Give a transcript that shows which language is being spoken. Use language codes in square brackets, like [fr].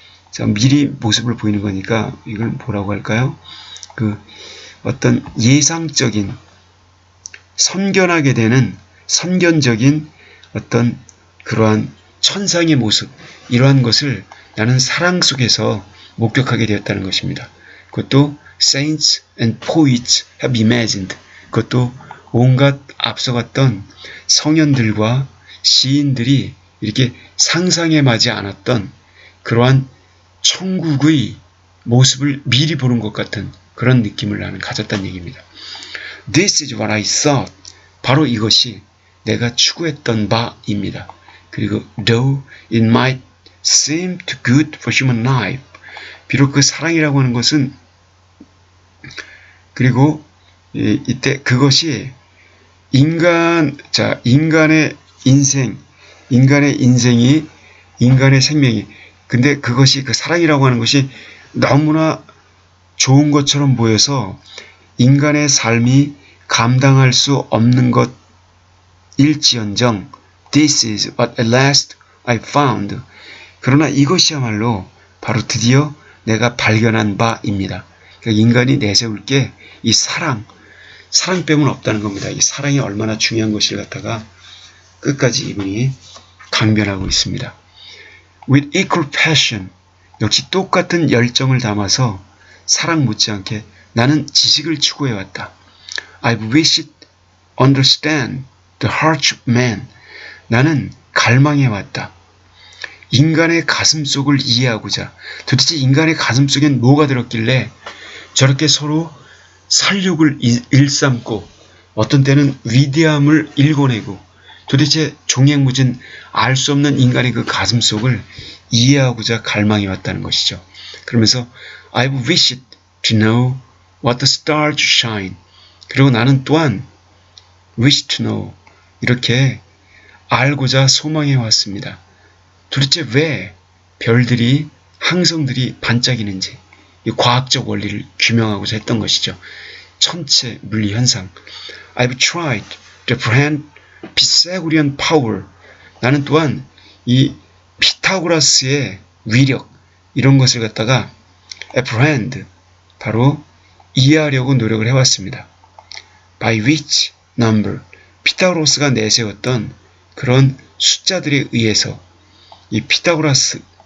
[ko] 자, 미리 모습을 보이는 거니까 이걸 뭐라고 할까요? 그 어떤 예상적인, 선견하게 되는 선견적인 어떤 그러한 천상의 모습, 이러한 것을 나는 사랑 속에서 목격하게 되었다는 것입니다. 그것도 [en] saints and poets have imagined. [ko] 그것도 온갖 앞서갔던 성현들과 시인들이 이렇게 상상해 마지 않았던 그러한 천국의 모습을 미리 보는 것 같은 그런 느낌을 나는 가졌다는 얘기입니다. [en] This is what I thought. [ko] 바로 이것이 내가 추구했던 바입니다. 그리고 [en] though it might seem too good for human life. [ko] 비록 그 사랑이라고 하는 것은, 그리고 이때 그것이 인간의 인생, 인간의 인생이, 인간의 생명이, 근데 그것이, 그 사랑이라고 하는 것이 너무나 좋은 것처럼 보여서 인간의 삶이 감당할 수 없는 것일지언정 [en] This is what at last I found. [ko] 그러나 이것이야말로 바로 드디어 내가 발견한 바입니다. 그러니까 인간이 내세울 게 이 사랑 빼고는 없다는 겁니다. 이 사랑이 얼마나 중요한 것을 갖다가 끝까지 이분이 강변하고 있습니다. [en] With equal passion, [ko] 역시 똑같은 열정을 담아서 사랑 못지않게 나는 지식을 추구해왔다. [en] I've wished understand the heart of man. [ko] 나는 갈망해왔다. 인간의 가슴속을 이해하고자. 도대체 인간의 가슴속엔 뭐가 들었길래 저렇게 서로 살육을 일삼고 어떤 때는 위대함을 일궈내고 도대체 종횡무진 알 수 없는 인간의 그 가슴속을 이해하고자 갈망해왔다는 것이죠. 그러면서 [en] I've wished to know what the stars shine. [ko] 그리고 나는 또한 [en] wish to know. [ko] 이렇게 알고자 소망해왔습니다. 도대체 왜 별들이, 항성들이 반짝이는지 이 과학적 원리를 규명하고자 했던 것이죠. 천체 물리 현상. [en] I've tried to apprehend Pythagorean power. [ko] 나는 또한 이 피타고라스의 위력 이런 것을 갖다가 apprehend 바로 이해하려고 노력을 해왔습니다. [en] By which number [ko] 피타고라스가 내세웠던 그런 숫자들에 의해서 이 피타고라스